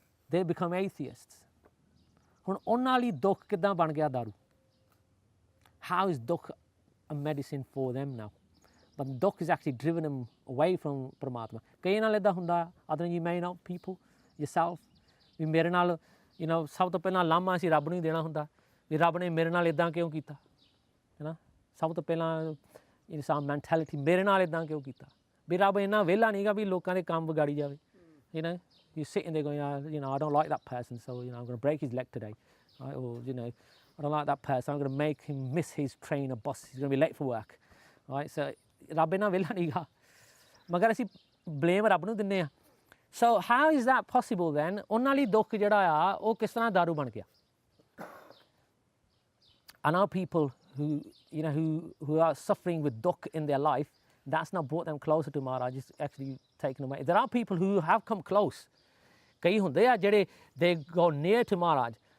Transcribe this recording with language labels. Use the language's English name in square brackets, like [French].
[English] They become atheists. [Punjabi] ਹੁਣ ਉਹਨਾਂ ਲਈ ਦੁੱਖ ਕਿੱਦਾਂ ਬਣ ਗਿਆ ਦਾਰੂ? [English] How is dukh a medicine for them now? But dukh is actually driven them away from Paramatma. [Punjabi] ਕਈ ਨਾਲ ਇੱਦਾਂ ਹੁੰਦਾ, [English] other you may know people, yourself, [Punjabi] ਵੀ ਮੇਰੇ ਨਾਲ, ਸਭ ਤੋਂ ਪਹਿਲਾਂ ਲਾਮਾ ਅਸੀਂ ਰੱਬ ਨੂੰ ਹੀ ਦੇਣਾ ਹੁੰਦਾ, ਵੀ ਰੱਬ ਨੇ ਮੇਰੇ ਨਾਲ ਇੱਦਾਂ ਕਿਉਂ ਕੀਤਾ, ਹੈ ਨਾ। ਸਭ ਤੋਂ ਪਹਿਲਾਂ ਇਨਸਾਨ ਮੈਂਟੈਲਿਟੀ, ਮੇਰੇ ਨਾਲ ਇੱਦਾਂ ਕਿਉਂ ਕੀਤਾ, ਵੀ ਰੱਬ ਇੰਨਾ ਵਿਹਲਾ ਨਹੀਂ ਗਾ ਵੀ ਲੋਕਾਂ ਦੇ ਕੰਮ ਵਿਗਾੜੀ ਜਾਵੇ, [English] You're sitting there going, you know, I don't like that person, so you know I'm going to break his leg today, right? Or you know, I don't like that person, I'm going to make him miss his train or bus. He's going to be late for work, right? [Punjabi] So ਰੱਬ ਇਹਨਾਂ ਵੇਲਾ ਨਹੀਂ ਗਾ ਮਗਰ ਅਸੀਂ blame ਰੱਬ ਨੂੰ ਦਿੰਦੇ ਆ [English] So how is that possible then? [Punjabi] ਉਹਨਾਂ ਲਈ ਦੁੱਖ ਜਿਹੜਾ ਆ ਉਹ ਕਿਸ ਤਰ੍ਹਾਂ ਦਾਰੂ ਬਣ ਗਿਆ [English] I know people who you know who are suffering with dukh in their life. That's not brought them closer to Maharaj. It's actually taken away. There are people who have come close. [Punjabi] ਕਈ ਹੁੰਦੇ ਆ ਜਿਹੜੇ [English] they go near to Maharaj.